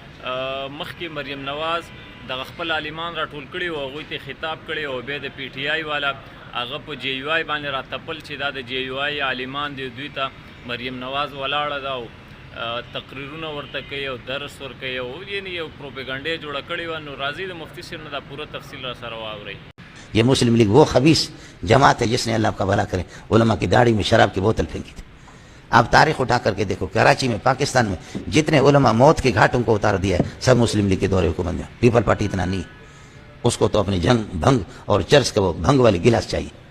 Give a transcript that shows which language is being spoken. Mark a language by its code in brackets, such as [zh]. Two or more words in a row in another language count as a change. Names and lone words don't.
[ps] مخکې مریم نواز دغه خپل عالمان راټول کړي او هغوی ته خطاب کړی او بیا د پی ټی آی والا هغه په جی یو آی باندې راتپل چې دا د جی یو آی عالمان دي، دوی ته مریم نواز ولاړه ده او تقریرونه ورته کوي او درس ورکوي او یعنې یو پروپیګنډې جوړه کړې وه. نو راځي د مفتی صاحب نه دا پوره تفصیل را سره واورئ. [ur] یہ مسلم لیگ وہ خبیث جماعت ہے جس نے اللہ کا بھلا کرے علماء کی داڑھی میں شراب کی بوتل پھینکی تھی. آپ تاریخ اٹھا کر کے دیکھو، کراچی میں پاکستان میں جتنے علماء موت کے گھاٹوں کو اتار دیا ہے سب مسلم لیگ کے دور حکومت میں. پیپل پارٹی اتنا نہیں، اس کو تو اپنی جنگ بھنگ اور چرس کا وہ بھنگ والی گلاس چاہیے.